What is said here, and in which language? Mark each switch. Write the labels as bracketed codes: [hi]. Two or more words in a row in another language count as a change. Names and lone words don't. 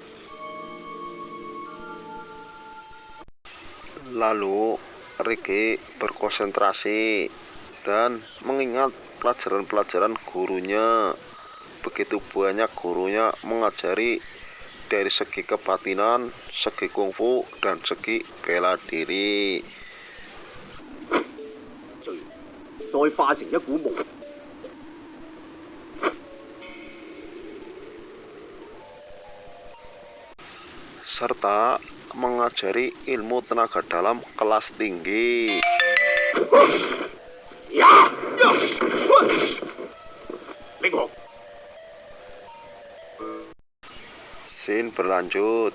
[id] Lalu Ricky berkonsentrasi dan mengingat pelajaran-pelajaran gurunya. Begitu banyak gurunya mengajari dari segi kebatinan, segi kungfu, dan segi bela diri. [zh] 再化成一股霧。 [id] serta mengajari ilmu tenaga dalam kelas tinggi. Scene berlanjut.